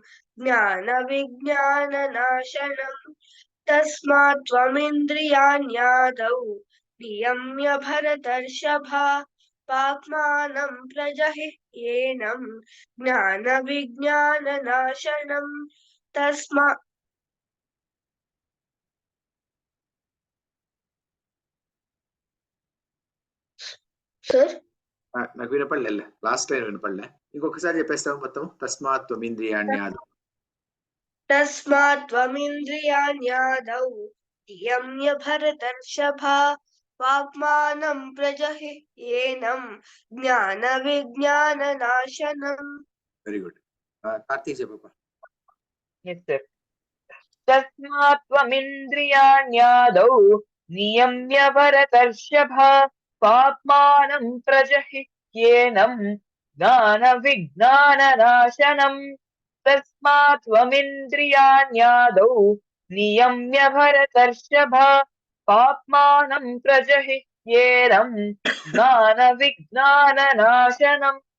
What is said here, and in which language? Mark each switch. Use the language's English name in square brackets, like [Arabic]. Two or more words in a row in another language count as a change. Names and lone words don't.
[Sanskrit] ज्ञानविज्ञाननाशनम् तस्मात् त्वमिन्द्रियाण्यादौ नियम्य भरतर्षभा पाप्मानं प्रजहि येनं ज्ञानविज्ञाननाशनम् तस्मात् सर [Telugu] నాకు వినపడలే [English] last time [Telugu] వినపడలే ఇంకొకసారి చెప్పేస్తావు మొత్తం [Sanskrit] తస్మాత్ త్వమింద్రియాణ్యాదౌ तस्मात् त्वमिन्द्रियाण्यादौ नियम्य भरतर्षभा पाप्मानं प्रजहि येनं ज्ञानविज्ञाननाशनम् [English] very good [Telugu] కార్తీక్ చెప్పప్ప [English] Yes, sir. [Sanskrit] तस्मात् त्वमिन्द्रियाण्यादौ नियम्य भरतर्षभ पाप्मानं प्रजहि येनं ज्ञानविज्ञाननाशनम् तस्मात् त्वमिन्द्रियाण्यादौ नियम्य भरतर्षभ पाप्मानं प्रजहि येनं ज्ञानविज्ञाननाशनम्